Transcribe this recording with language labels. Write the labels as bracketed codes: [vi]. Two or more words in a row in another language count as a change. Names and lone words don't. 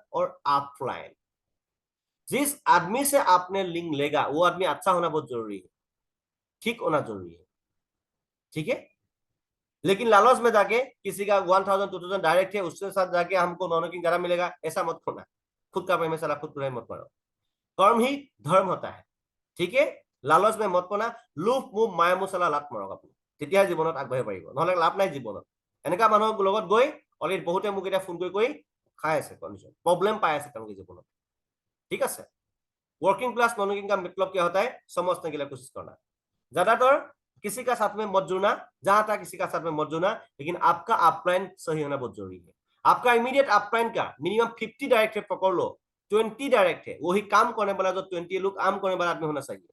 [hi] और ऑफलाइन जिस आदमी से आपने लिंक लेगा वो आदमी अच्छा होना बहुत जरूरी है, ठीक होना जरूरी है। ठीक है, लेकिन लालच में जाके किसी का 1000 2000 डायरेक्ट है, उसके साथ जाके हमको [en] non working [hi] ज्यादा मिलेगा, ऐसा मत करना। खुद का पेमेंट साला खुद मत करो, कर्म ही धर्म होता है। ठीक है, लालच मे मत पना, [as] লোভ মোহ মায়া মছলা লাভ মাৰক আপুনি, তেতিয়াহে জীৱনত আগবাঢ়িব পাৰিব, নহলে লাভ নাই জীৱনত। এনেকা মানুহৰ লগত গৈ অলৰেডি বহুতে মোক এতিয়া ফোন কৰি খাই আছে, কণ্ডিশ্যন [hi] प्रॉब्लम पाए [as] আছে তেওঁলোকে জীৱনত। ঠিক আছে, [en] working class non working [hi] का मतलब क्या होता है, समझने के लिए कोशिश करना। ज्यादातर किसी का साथ में मत जुड़ना, जहां तक किसी का साथ में मत जुड़ना, लेकिन आपका अपलाइन सही होना बहुत जरूरी है। आपका [en] immediate upline [hi] का मिनिमम 50 डायरेक्ट है, पकड़ लो 20 डायरेक्ट है, वही काम करने वाला जो 20 लोग काम करने वाला आदमी होना चाहिए।